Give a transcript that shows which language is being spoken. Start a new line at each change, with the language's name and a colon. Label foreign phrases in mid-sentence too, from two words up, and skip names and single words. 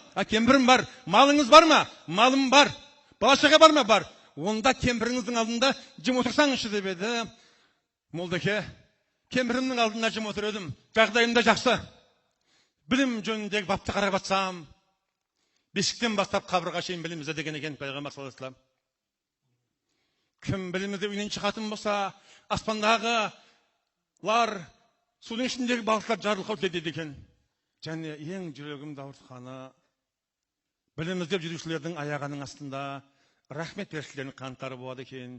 Kazakh: Кемпірім бар. Малыңыз бар ма? Малым бар. Бала-шаға бар ма? Бар. Онда кемпіріңіздің алдында жым отырсаңызшы деп еді. Молдеке, кемпірімнің алдында жым отыр едім. Жағдайым да жақсы. Білім жөніндегі бапты қарап жатсам, бесіктен бастап қабырға шейін білім іздеген екен пайғамбар
Arabic: صلى الله عليه وسلم.
Kazakh: Кім білімді үйінен шығатын болса, аспандағылар, судың ішіндегі балықтар жарылқау кетеді екен. Және ең жүрегімді ауыртқаны, білім іздеп жүрушілердің аяғының астында рахмет періштелерінің қанаттары болады екен.